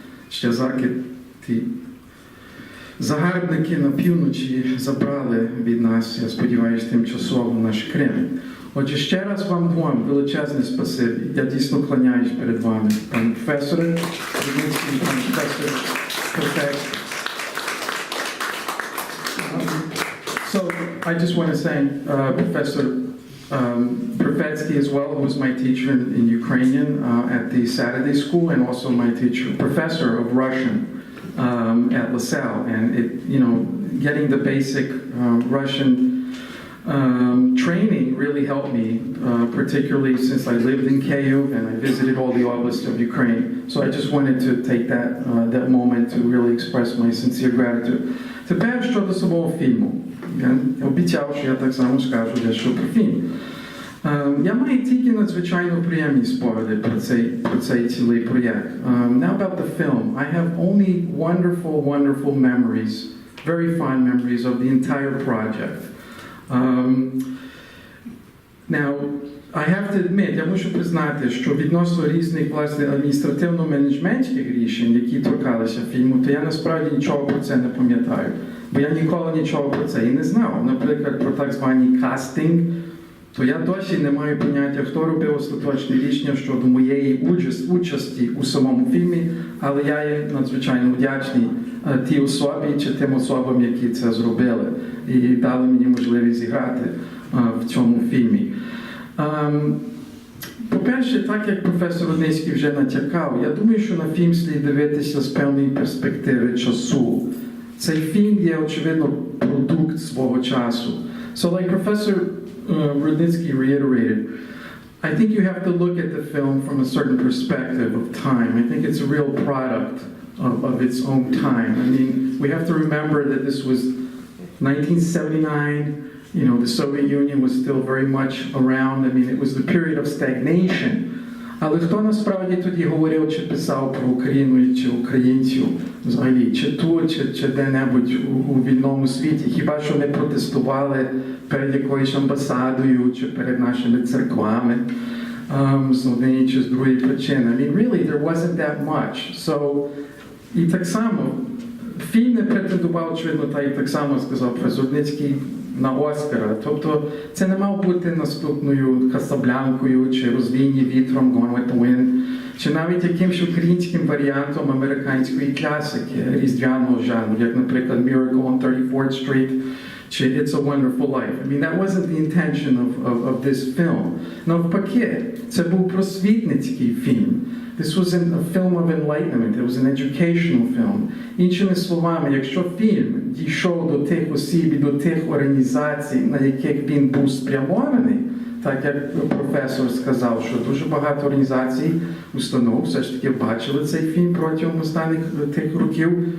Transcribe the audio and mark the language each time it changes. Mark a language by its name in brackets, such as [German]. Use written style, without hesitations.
[Ukrainian] Ще ті загарбники на півночі забрали від нас, я сподіваюся, тимчасово наш Крим. Отже, ще раз вам двом величезне спасибі. Я дійсно кланяюсь перед вами, пане професоре, пане професор Перфецький. [English] So, I just want to thank Professor Profetsky as well, who was my teacher in Ukrainian at the Saturday school, and also my professor of Russian at LaSalle. And getting the basic Russian training really helped me, particularly since I lived in Kyiv and I visited all the oblasts of Ukraine. So I just wanted to take that moment to really express my sincere gratitude. [Ukrainian] Тепер щодо самого фільму. Я обіцяв, що я так само скажу дещо про фільм. Я маю тільки надзвичайно приємні спогади про цей цілий проєкт. [English] Now about the film, I have only wonderful memories, very fond memories of the entire project. Now, I have to admit, [Ukrainian] я мушу признати, що відносно різних, власне, адміністративно-менеджментських рішень, які торкалися фільму, то я насправді нічого про це не пам'ятаю. Бо я ніколи нічого про це і не знав. Наприклад, про так званий кастинг, то я досі не маю поняття, хто робив остаточне рішення щодо моєї участі у самому фільмі, але я є надзвичайно вдячний тій особі чи тим особам, які це зробили і дали мені можливість зіграти в цьому фільмі. По-перше, так як професор Рудницький вже натякав, я думаю, що на фільм слід дивитися з певної перспективи часу. Цей фільм є, очевидно, продукт свого часу. [English] So like Professor Rudnicki reiterated, I think you have to look at the film from a certain perspective of time. I think it's a real product of its own time. I mean, we have to remember that this was 1979. The Soviet Union was still very much around. I mean, it was the period of stagnation. [Ukrainian] Але хто насправді тоді говорив чи писав про Україну чи українців взагалі, чи тут, чи де-небудь у вільному світі? Хіба що не протестували перед якоюсь амбасадою чи перед нашими церквами з однієї чи з другої причини? [English] I mean, really, there wasn't that much. So, [Ukrainian] і так само, фільм не претендував, очевидно, та і так само сказав професор Рудницький, на Оскара. Тобто це не мав бути наступною Касаблянкою чи розвійні вітром Gone with the Wind, чи навіть якимось українським варіантом американської класики різдвяного жанру, як, наприклад, Miracle on 34th Street чи It's a Wonderful Life. [English] I mean, that wasn't the intention of this film. [Ukrainian] Навпаки, це був просвітницький фільм. [English] This was a film of enlightenment. It was an educational film. [Ukrainian] Іншими словами, якщо фільм дійшов до тих осіб і до тих організацій, на яких він був спрямований, так як професор сказав, що дуже багато організацій, установ все ж таки бачили цей фільм протягом останніх тих років.